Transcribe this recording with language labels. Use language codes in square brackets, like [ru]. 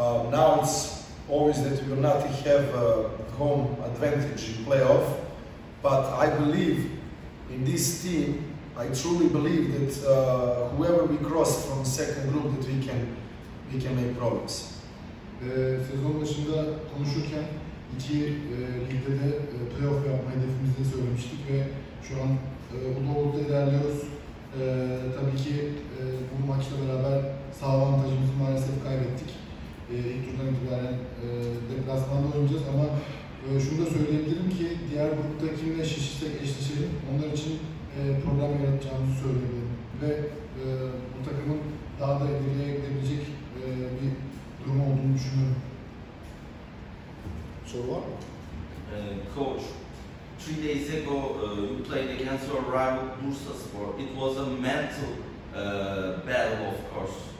[en] Now it's always that we will not have home advantage in playoff, but I believe in this team. I truly believe that whoever we cross from the second group, that we can make progress. [tr] Sezon başında konuşurken iki ligde de playoff yapma hedefimizi söylemiştik ve şu an bu doğrultuda ilerliyoruz. Tabii ki bu maçla beraber saha avantajımızı maalesef kaybettik. İlk turdan itibaren deplasmanda oynayacağız ama şunu da söyleyebilirim ki diğer grupta kimle eşleşelim, onlar için program yaratacağımızı söyleyebilirim ve bu takımın daha da ileriye gidebilecek bir durum olduğunu düşünüyorum. Soru var mı? [en] Coach, 3 days ago you played against your rival Bursaspor. It was a mental battle, of course.